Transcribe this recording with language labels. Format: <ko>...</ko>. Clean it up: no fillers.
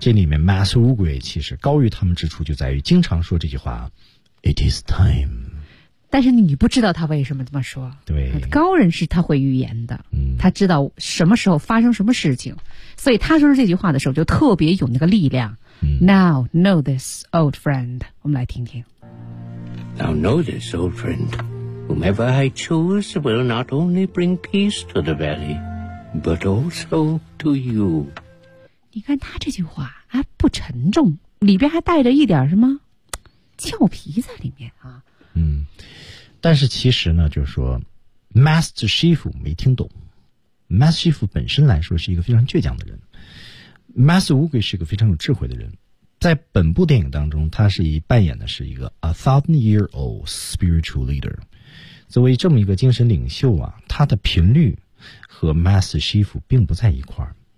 <zh>这里面 Master Wu Gui 其实高于他们之处就在于经常说这句话</zh> <en>It is time，</en> <zh>但是你不知道他为什么这么说，对，高人是他会预言的、嗯、他知道什么时候发生什么事情，所以他说出这句话的时候就特别有那个力量、嗯、</zh> <en>Now know this old friend，</en> <zh>我们来听听。</zh> <en>Now know this old friend， Whomever I choose will not only bring peace to the valley but also to you。</en> <zh>你看他这句话还不沉重，里边还带着一点什么俏皮在里面啊。嗯，但是其实呢就是说 Master Chief 没听懂，Master Chief 本身来说是一个非常倔强的人， Master Wu Gui 是一个非常有智慧的人，在本部电影当中他是以扮演的是一个</zh> <en>A thousand year old spiritual leader，</en> <zh>作为这么一个精神领袖啊，他的频率和 Master Chief 并不在一块儿，</zh>